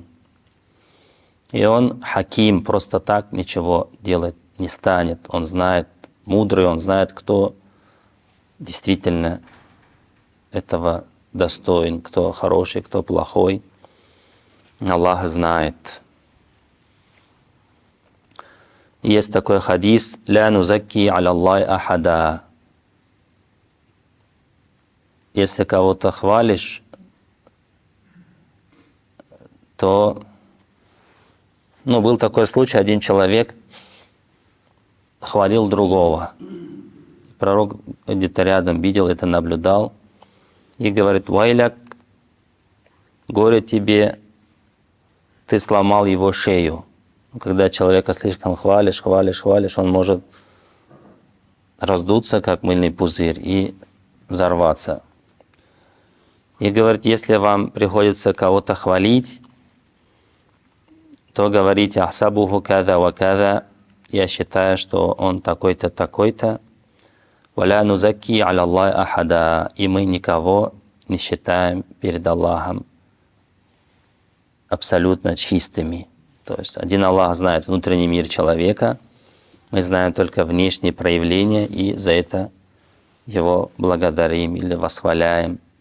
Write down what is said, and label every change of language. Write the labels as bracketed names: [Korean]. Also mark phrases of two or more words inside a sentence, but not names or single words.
[Russian] И Он хаким, просто так ничего делать не станет. Он знает, мудрый, Он знает, кто действительно этого достоин, кто хороший, кто плохой. Аллах знает. Есть такой хадис [Arabic] «لا نزكي على الله أحدا». [Russian] Если кого-то хвалишь, то был такой случай, один человек хвалил другого. Пророк где-то рядом видел это, наблюдал и говорит: «Вайляк, горе тебе, ты сломал его шею». Когда человека слишком хвалишь, он может раздуться, как мыльный пузырь, и взорваться. И говорит, если вам приходится кого-то хвалить, то говорите: [Arabic] «أحسبه كذا وكذا», [Russian] я считаю, что он такой-то, такой-то. [Arabic] «ولا نزكي على الله أحدا», [Russian] и мы никого не считаем перед Аллахом абсолютно чистыми. То есть один Аллах знает внутренний мир человека, мы знаем только внешние проявления, и за это Его благодарим или восхваляем.